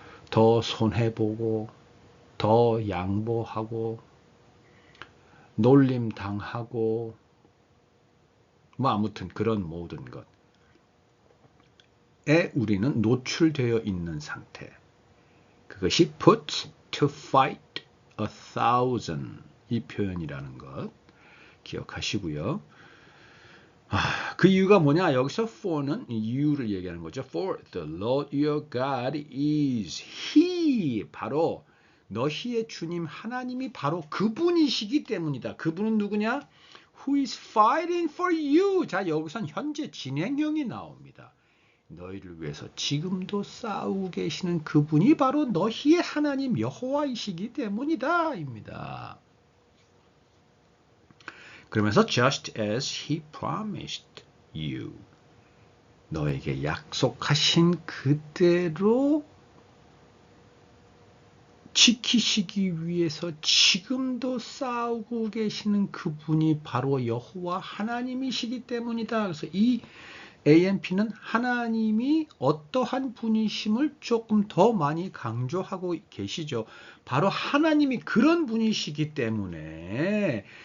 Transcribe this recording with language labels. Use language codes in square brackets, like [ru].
[ko] 더 손해보고 더 양보하고 놀림당하고 뭐 아무튼 그런 모든 것에 우리는 노출되어 있는 상태. 그것이 [en] put to fight a thousand [ko] 이 표현이라는 것 기억하시고요. 그 이유가 뭐냐? 여기서 for는 이유를 얘기하는 거죠. [en] For the Lord your God is He. [ko] 바로 너희의 주님 하나님이 바로 그분이시기 때문이다. 그분은 누구냐? [en] Who is fighting for you. [ko] 자, 여기선 현재 진행형이 나옵니다. 너희를 위해서 지금도 싸우고 계시는 그분이 바로 너희의 하나님 여호와이시기 때문이다. 입니다. 그러면서 [en] just as he promised you. [ko] 너에게 약속하신 그대로 지키시기 위해서 지금도 싸우고 계시는 그분이 바로 여호와 하나님이시기 때문이다. 그래서 이 AMP는 하나님이 어떠한 분이심을 조금 더 많이 강조하고 계시죠. 바로 하나님이 그런 분이시기 때문에